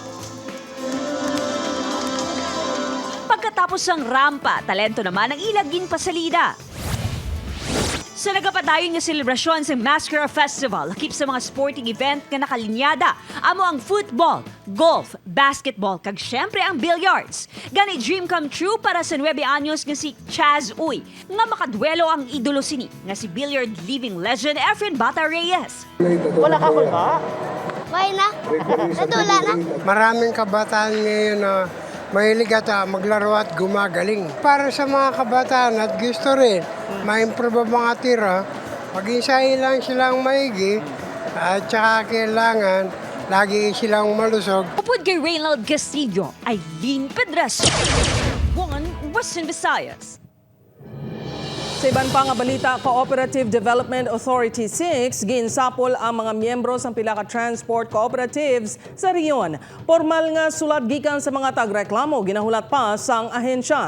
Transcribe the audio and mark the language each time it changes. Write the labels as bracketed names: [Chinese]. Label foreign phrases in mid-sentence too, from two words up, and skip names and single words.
[Filipino] Pagkatapos ng rampa, talento naman ang ilagin pasalida. [Hiligaynon] Sa nagapadayon nga selebrasyon sa Mascara Festival, lakip sa mga sporting event nga nakalinyada, amo ang football, golf, basketball, kag syempre ang billiards. Gani [English] dream come true [Hiligaynon] para sa 9 anyos nga si Chaz Uy, nga makadwelo ang idolo sini, nga si billiard [English] living legend [Hiligaynon] Efren Bata Reyes. Wala ka ba? Why na? Natula na? [Filipino] Maraming kabataan ngayon na mahilig at maglaro at gumagaling. Para sa mga kabataan at gusto rin ma-improve ang mga tira, mag-isay lang silang maigi at saka kailangan lagi silang malusog. [Hiligaynon] Upod kay Reynald Castillo, Aileen Pedraso, One Western Visayas. Sa iban pa nga balita, Cooperative Development Authority 6 ginsapol ang mga miyembro sa pila ka [English] transport cooperatives [Hiligaynon] sa riyon. Formal nga sulat gikan sa mga tagreklamo ginahulat pa sang ahensya.